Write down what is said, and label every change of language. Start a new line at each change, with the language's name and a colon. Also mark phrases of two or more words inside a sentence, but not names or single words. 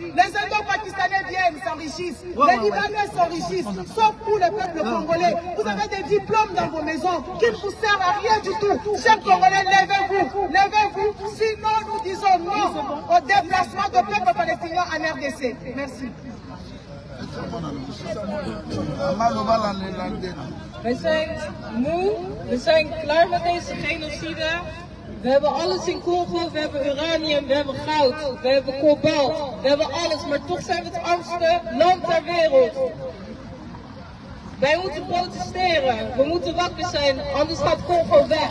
French: Les Indo-Pakistanais viennent, s'enrichissent. Les Libanais s'enrichissent. Sauf vous, le peuple congolais. Vous avez des diplômes dans vos maisons qui ne vous servent à rien du tout. Chers Congolais, levez-vous. Levez-vous. Sinon, nous disons non au déplacement de peuple palestinien en RDC. Merci.
Dutch: Wij zijn moe, we zijn klaar met deze genocide. We hebben alles in Congo, we hebben uranium, we hebben goud, we hebben kobalt, we hebben alles. Maar toch zijn we het armste land ter wereld. Wij moeten protesteren, we moeten wakker zijn, anders gaat Congo weg.